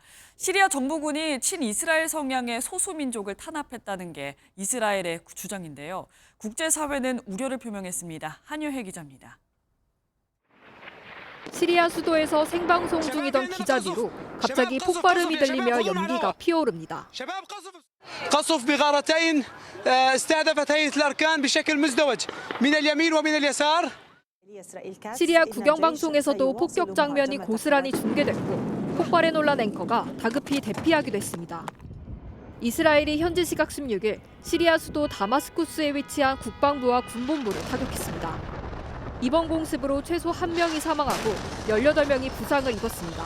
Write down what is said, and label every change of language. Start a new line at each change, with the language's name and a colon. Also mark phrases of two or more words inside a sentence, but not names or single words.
Korean: 시리아 정부군이 친이스라엘 성향의 소수민족을 탄압했다는 게 이스라엘의 주장인데요. 국제사회는 우려를 표명했습니다. 한유혜 기자입니다. 시리아 수도에서 생방송 중이던 기자 뒤로 갑자기 폭발음이 들리며 연기가 피어오릅니다.
Arabic: قصف بغارتين استهدفت هيئة الأركان بشكل مزدوج من اليمين ومن اليسار.
Korean: 시리아 국영방송에서도 폭격 장면이 고스란히 중계됐고 폭발에 놀란 앵커가 다급히 대피하기도 했습니다. 이스라엘이 현지 시각 16일 시리아 수도 다마스쿠스에 위치한 국방부와 군본부를 타격했습니다. 이번 공습으로 최소 1명이 사망하고 18명이 부상을 입었습니다.